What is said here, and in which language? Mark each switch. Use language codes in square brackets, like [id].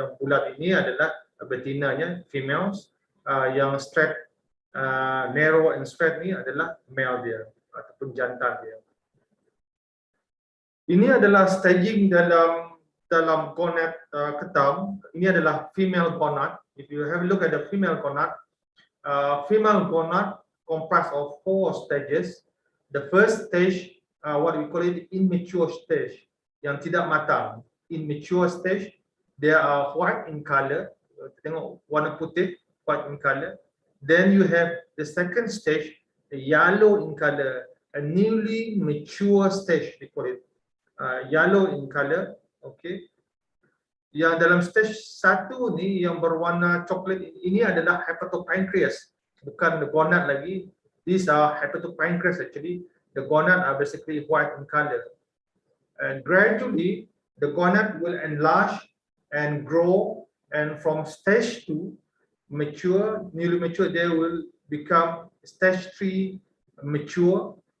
[ms] Yang bulat ini adalah betinanya, females. Yang [en] straight, narrow and straight [ms] ni adalah male dia ataupun jantan dia. Ini adalah staging dalam gonad ketam. Ini adalah female gonad. [en] If you have a look at the female gonad comprised of 4 stages. The first stage, what we call it, immature stage, [ms] yang tidak matang. [en] Immature stage, they are white in color. [ms] Tengok warna putih, [en] white in color. Then you have the second stage, the yellow in color, a newly mature stage, we call it. Yellow in color, okay. [ms] Yang dalam stage 1 ni yang berwarna coklat ini adalah hepatopancreas, bukan [en] the gonad [ms] lagi. [en] These are hepatopancreas actually. The gonad are basically white in color, and gradually the gonad will enlarge and grow, and from stage 2, mature, newly mature, they will become stage 3, mature.